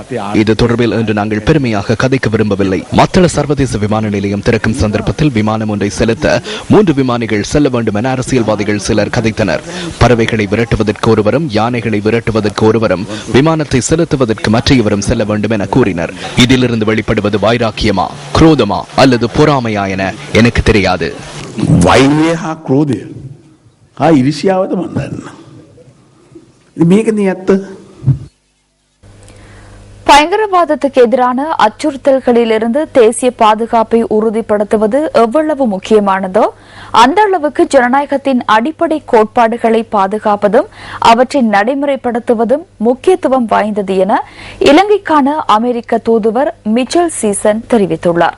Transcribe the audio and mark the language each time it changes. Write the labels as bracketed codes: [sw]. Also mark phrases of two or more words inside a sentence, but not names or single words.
[ta] இது தொடர்பில் இன்று நாங்கள் பெருமையாக கதைக்க விரும்பவில்லை. மத்தள சர்வதேச விமான நிலையம் திறக்கும் சந்தர்ப்பத்தில் விமானம் ஒன்றை செலுத்த 3 விமானிகள் செல்ல வேண்டும் என அரசியல்வாதிகள் சிலர் கதைத்தனர். பறவைகளை விரட்டுவதற்கு ஒருவரும் யானைகளை விரட்டுவதற்கு ஒருவரும் விமானத்தை செலுத்துவதற்கு மற்றையவரும் செல்ல வேண்டும் என கூறினர். இதிலிருந்து வெளிப்படுவது வைராக்கியமா, குரோதமா அல்லது பொறாமையா என எனக்கு தெரியாது. [si] වෛරය හා ක්‍රෝධය හා ඉරිසියාවද මන් දන්නවා. මේකනේ ඇත්ත. [ta] பயங்கரவாதத்துக்கு எதிரான அச்சுறுத்தல்களிலிருந்து தேசிய பாதுகாப்பை உறுதிப்படுத்துவது எவ்வளவு முக்கியமானதோ அந்த அளவுக்கு ஜனநாயகத்தின் அடிப்படை கோட்பாடுகளை பாதுகாப்பதும் அவற்றை நடைமுறைப்படுத்துவதும் முக்கியத்துவம் வாய்ந்தது என இலங்கைக்கான அமெரிக்க தூதுவர் மிச்சல் சீசன் தெரிவித்துள்ளார்.